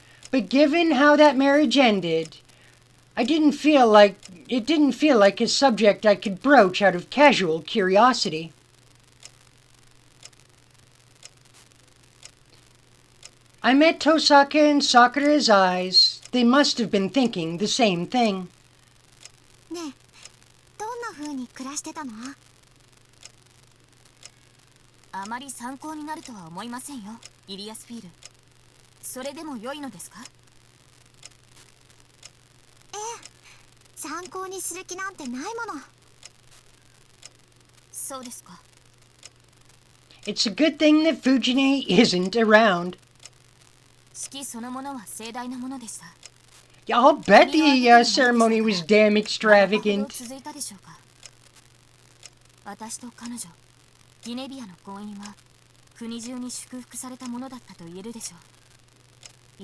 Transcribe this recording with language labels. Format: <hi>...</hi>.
<en>But given how that marriage ended, it didn't feel like a subject I could broach out of casual curiosity. I met Tosaka in Sakura's eyes. They must have been thinking the same thing.</en> <ja>ねえ、どんな風に暮らしてたの？あまり参考になるとは思いませんよ、イリアスフィール。それでも良いのですか？ええ、参考にする気なんてないもの。そうですか。</ja> <en>It's a good thing that Fujine isn't around.</en> <ja>式そのものは盛大なものでした。</ja> <en>Yeah, I'll bet the ceremony was damn extravagant.</en> <ja>続いたでしょうか。私と彼女、ギネビアの婚姻は国中に祝福されたものだったと言えるでしょう。</ja>